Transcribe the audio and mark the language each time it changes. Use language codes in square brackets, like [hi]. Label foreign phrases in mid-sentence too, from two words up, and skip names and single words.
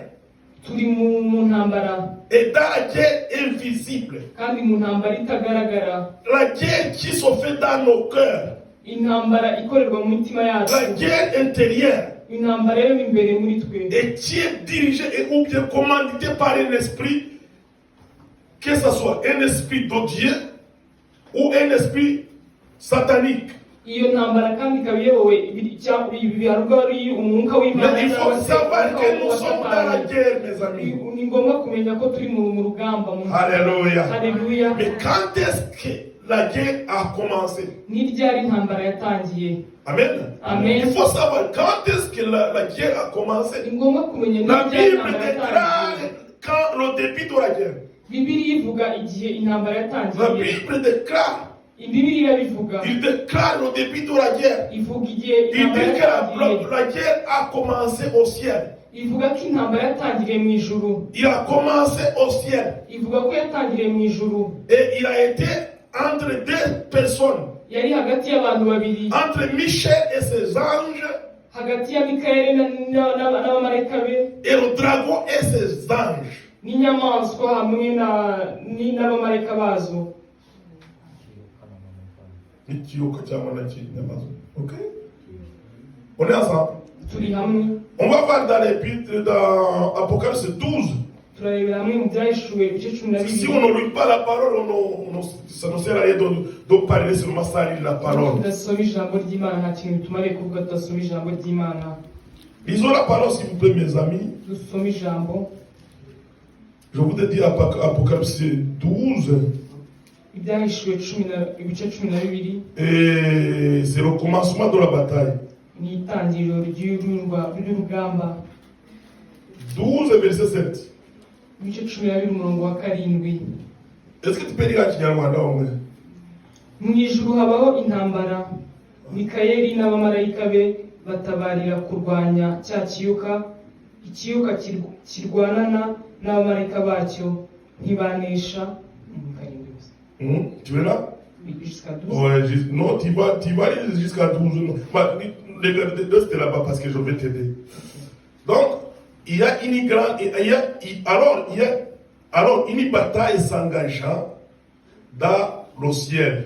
[rw] Turi mu ntambara, [fr] Et dans la guerre invisible. [rw] kandi mu ntambara itagaragara, [fr] La guerre qui se fait dans nos cœurs. [rw] intambara ikorerwa mu mitima yacu, [fr] La guerre intérieure. [rw] intambara yo imbere muri twe, [fr] Et qui est dirigée et ou bien commanditée par un esprit, que ce soit un esprit de Dieu ou un esprit satanique. [rw] iyo ntambara kandi ikaba iyobowe biharwa ari umwuka w'Imana. [fr] Mais il faut savoir que nous sommes dans la guerre, mes amis. [rw] Ni ngombwa kumenya ko turi mu rugamba. [fr] Alléluia. [rw] Haleluya. [fr] Mais quand est-ce que la guerre a commencé? [rw] Ni ryari intambara yatangiye? [fr] Amen. [rw] Amen. [fr] Il faut savoir quand est-ce que la guerre a commencé. [rw] Ni ngombwa kumenya ni [fr] La [rw] ryari [fr] Bible [rw] intambara [fr] déclare [rw] yatangiye. [fr] quand le début de la guerre. [rw] Bibiliya ivuga igihe intambara [fr] La [rw] yatangiye. [fr] Bible déclare. [rw] Bibiliya irabivuga. [fr] Il déclare le début de la guerre. [rw] Ivuga igihe [fr] Il dit [rw] intambara [fr] que [rw] yatangiye. [fr] la guerre a commencé au ciel. [rw] Ivuga ko intambara yatangiriye mu ijuru. [fr] Il a commencé au ciel. [rw] Ivuga ko yatangiriye mu ijuru. [fr] Et il a été entre deux personnes. [rw] Yari hagati y'abantu babiri. [fr] Entre Michel et ses anges. [rw] Hagati ya Mikayeli n'abamarayika be. [fr] Et le dragon et ses anges. [rw] N'inyamaswa hamwe n'abamarayika bazo. [fr] Ok? On est ensemble. [rw] Turi hamwe. [fr] On va voir dans l'épître d'Apocalypse 12. [rw] Turarebera hamwe mu byahishuwe ibice 12. [fr] Si on ne lit pas la parole, ça ne sert à rien de parler seulement ça, lire la parole. [rw] Tudasoma ijambo ry'Imana nta kintu bitumariye kuvuga tudasoma ijambo ry'Imana. [fr] Lisons la parole, s'il vous plaît, mes amis. [rw] Dusoma ijambo. [fr] Je vous ai dit Apocalypse 12. [rw] Ibyahishuwe ibice 12. [fr] Et c'est le commencement de la bataille. [rw] Ni itangiriro ry'urugamba. [fr] 12 verset 7. [rw] Ibice 12 umurongo wa 7. [fr] Est-ce que tu peux lire à Kinyarwanda au moins? [rw] Mu ijuru habaho intambara. Mikayeli n'abamarayika be batabarira kurwanya cya kiyoka ikiyoka kirwanana n'abamarayika bacyo ntibanesha. [fr] Tu es là? Jusqu'à 12. Ouais, non, tu vas aller jusqu'à 12. Regarde, c'était là-bas parce que je vais t'aider. Donc, il y a une grande. Alors, une bataille s'engagea dans le ciel.